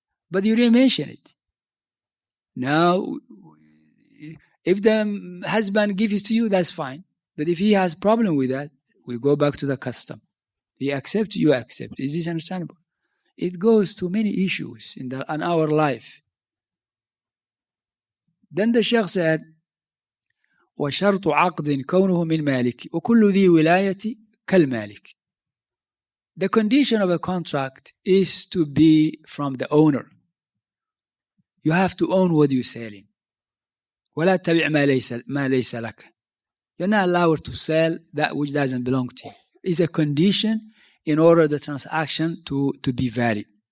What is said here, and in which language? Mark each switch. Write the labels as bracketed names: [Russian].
[English] But you didn't mention it. Now, if the husband gives it to you, that's fine. But if he has problem with that, we go back to the custom. He accepts, you accept. Is this understandable? It goes to many issues in our life. Then the Sheikh said, [Arabic] وشرط عقد كونه من مالك وكل ذي ولاية كالمالك. [English] The condition of a contract is to be from the owner. You have to own what you're selling. [Arabic] ولا تبع ما ليس لك. [English] You're not allowed to sell that which doesn't belong to you. It's a condition in order the transaction to be valid.